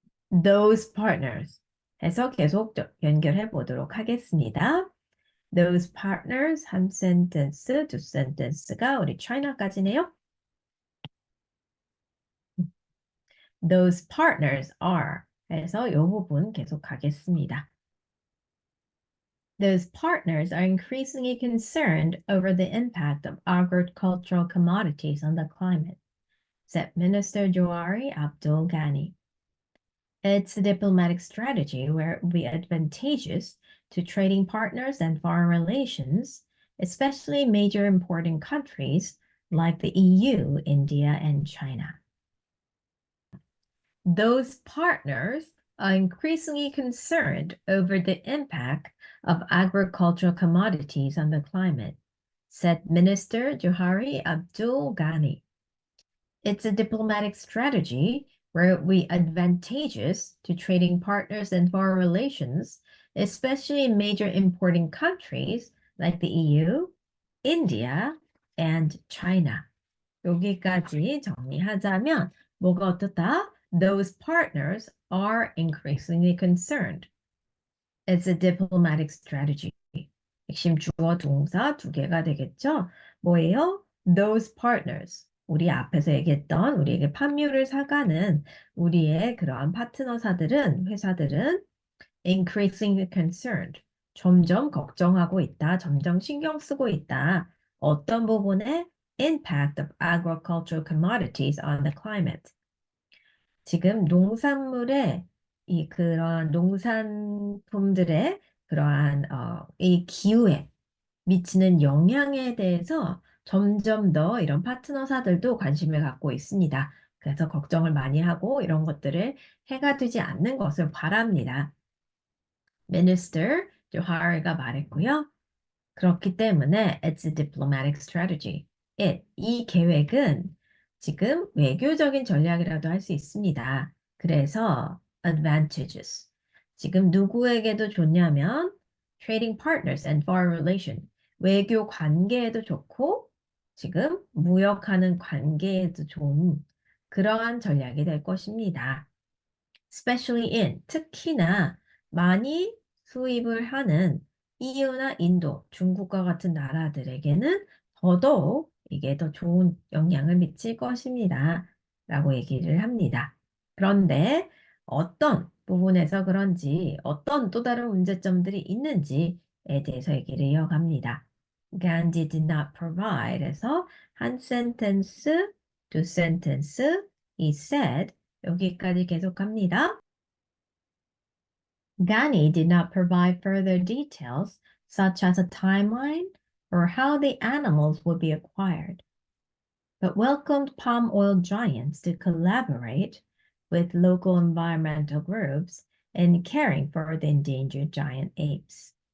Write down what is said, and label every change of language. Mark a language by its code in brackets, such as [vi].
[en] Those partners [ko] 해서 계속 연결해 보도록 하겠습니다. [en] Those partners [ko] 한 센텐스, 두 센텐스가 우리 China까지네요. [en] Those partners are [ko] 해서 이 부분 계속 가겠습니다. [en] Those partners are increasingly concerned over the impact of agricultural commodities on the climate, said Minister Johari Abdul Ghani. It's a diplomatic strategy where it will be advantageous to trading partners and foreign relations, especially major important countries like the EU, India, and China. Those partners are increasingly concerned over the impact of agricultural commodities on the climate, said Minister Johari Abdul Ghani. It's a diplomatic strategy where it will be advantageous to trading partners and foreign relations, especially in major importing countries like the EU, India, and China. [ko] 여기까지 정리하자면 뭐가 어떻다? [en] Those partners are increasingly concerned. It's a diplomatic strategy. [ko] 핵심 주어 동사 두 개가 되겠죠? 뭐예요? [en] Those partners. [ko] 우리 앞에서 얘기했던 우리에게 판유를 사가는 우리의 그러한 파트너사들은, 회사들은 [en] increasingly concerned. [ko] 점점 걱정하고 있다. 점점 신경 쓰고 있다. 어떤 부분에 [en] impact of agricultural commodities on the climate. [ko] 지금 농산물의 이 그런 농산품들의 그러한 이 기후에 미치는 영향에 대해서 점점 더 이런 파트너사들도 관심을 갖고 있습니다. 그래서 걱정을 많이 하고 이런 것들을 해가 되지 않는 것을 바랍니다. Minister 조하르가 말했고요. 그렇기 때문에 [en] it's a diplomatic strategy. [ko] 이 계획은 지금 외교적인 전략이라도 할 수 있습니다. 그래서 advantages. 지금 누구에게도 좋냐면 [en] trading partners and foreign relation. [ko] 외교 관계에도 좋고 지금 무역하는 관계에도 좋은 그러한 전략이 될 것입니다. [en] especially in, [ko] 특히나 많이 수입을 하는 EU나 인도, 중국과 같은 나라들에게는 더더욱 이게 더 좋은 영향을 미칠 것입니다. 라고 얘기를 합니다. 그런데 어떤 부분에서 그런지 어떤 또 다른 문제점들이 있는지에 대해서 얘기를 이어갑니다. [en] Gandhi did not provide [ko] 해서 한 sentence, 두 sentence, [en] he said [ko] 여기까지 계속합니다. [en] Ghani did not provide further details, such as a timeline or how the animals would be acquired, but welcomed palm oil giants to collaborate with local environmental groups in caring for the endangered giant apes.